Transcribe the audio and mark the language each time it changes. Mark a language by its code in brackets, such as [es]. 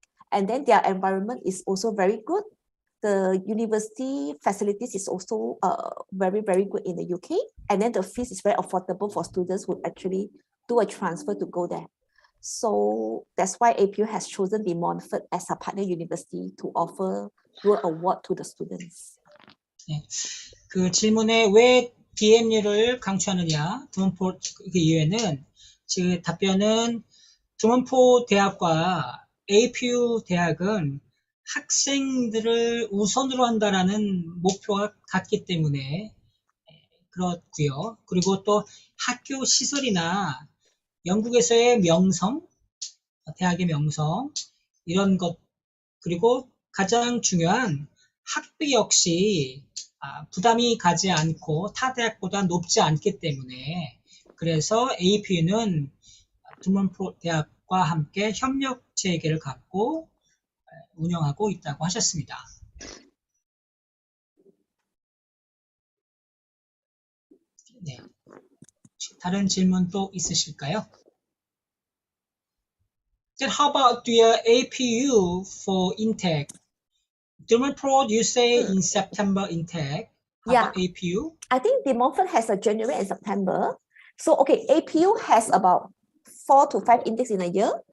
[en] And then their environment is also very good. The university facilities is also very, very good in the UK. And then the fees is very affordable for students who actually do a transfer to go there. So that's why APU has chosen De Montfort as a partner university to offer dual award to the students. [ko] 네, 그 질문에 왜 DMU를 강추하느냐, 두먼포 그 이유에는 그 답변은 두먼포 대학과 APU 대학은 학생들을 우선으로 한다라는 목표가 같기 때문에 그렇고요. 그리고 또 학교 시설이나 영국에서의 명성, 대학의 명성 이런 것 그리고 가장 중요한 학비 역시 부담이 가지 않고 타 대학보다 높지 않기 때문에 그래서 APU는 두먼포 대학과 함께 협력 체계를 갖고 운영하고 있다고 하셨습니다. 네. 다른 질문 또 있으실까요? [en] Then how about the APU for intake? Dual you say in September intake. How about APU? I think De Montfort has a January and September. So okay, APU has about 4 to 5 intakes in a year.